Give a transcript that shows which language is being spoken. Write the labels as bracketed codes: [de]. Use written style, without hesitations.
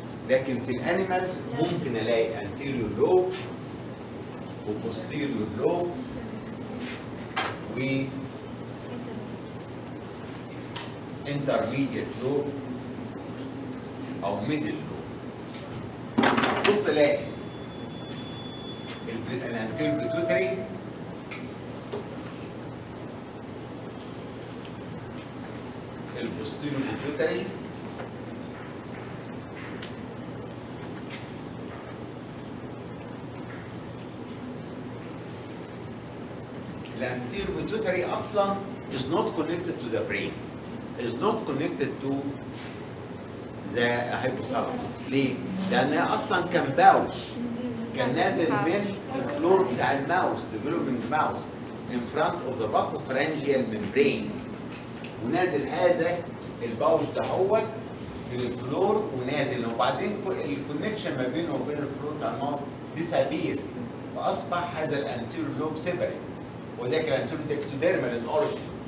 [ar] لكن في الانيمالز ممكن الاقي anterior لوب وبوستيريور لوب و intermediate لوب او middle لوب. بص الاقي الانتيريور بيتوتري البوستيريور بيتوتري الانتيريور بيتوتري اصلا [en] is not connected to the brain، is not connected to the hypothalamus. [ar] ليه؟ لأنها أصلا كان باوش، كان نازل من الفلور بتاع الماوس [en] developing mouse in front of the buccopharyngeal membrane، [ar] ونازل هذا الباوش ده هو من الفلور ونازل، وبعدين الكونكشن ما بينه وبين الفلور بتاع الماوس disappear، فأصبح هذا الانتيريور لوب سيبريت، وده كان انتيريور اكتوديرمال الاوريجن.